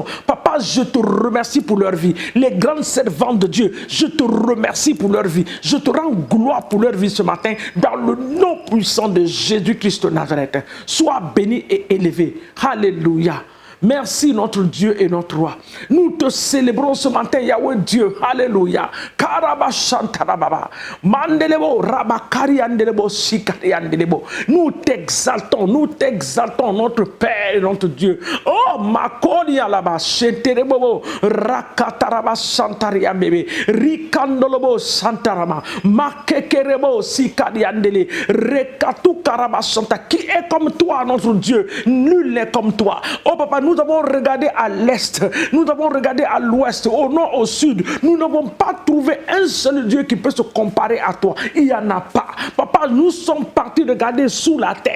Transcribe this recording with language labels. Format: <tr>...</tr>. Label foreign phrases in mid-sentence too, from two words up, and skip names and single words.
<fr>Papa, je te remercie pour leur vie. Les grandes servantes de Dieu, je te remercie pour leur vie. Je te rends gloire pour leur vie ce matin dans le nom puissant de Jésus-Christ de Nazareth. Sois béni et élevé. Alléluia. Merci notre Dieu et notre roi. Nous te célébrons ce matin, Yahweh Dieu. Alléluia. Karabashantarababa. Mandelebo, Rabakari andelebo, Sikari andelebo. Nous t'exaltons, notre Père et notre Dieu. Oh, Makoni alaba, Sheterebo, Rakataraba Santaria bébé, Rikandolobo Santarama, Makekerebo, Sikari andele, Rekatu Karabasanta. Qui est comme toi, notre Dieu? Nul n'est comme toi. Oh, papa, nous avons regardé à l'est, nous avons regardé à l'ouest, au nord, au sud. Nous n'avons pas trouvé un seul Dieu qui peut se comparer à toi. Il n'y en a pas. Papa, nous sommes partis regarder sous la terre.</fr>